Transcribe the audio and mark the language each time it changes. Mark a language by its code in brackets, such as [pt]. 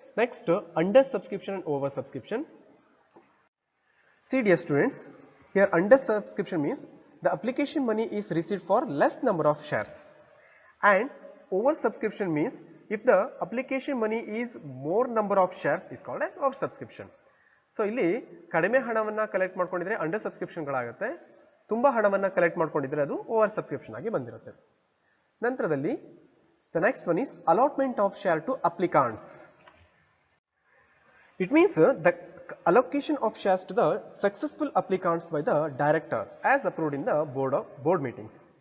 [en] Next, under subscription and over subscription. See, dear students, here under subscription means the application money is received for less number of shares, and over subscription means if the application money is more number of shares is called as over subscription. [kn] So ಇಲ್ಲಿ ಕಡಿಮೆ ಹಣವನ್ನ collect ಮಾಡ್ಕೊಂಡಿದ್ರೆ under subscription ಗಳಾಗುತ್ತೆ, ತುಂಬಾ ಹಣವನ್ನ collect ಮಾಡ್ಕೊಂಡಿದ್ರೆ ಅದು over subscription ಆಗಿ ಬಂದಿರುತ್ತೆ. ನಂತರದಲ್ಲಿ [en] the next one is allotment of share to applicants. It means the allocation of shares to the successful applicants by the director as approved in the board meetings.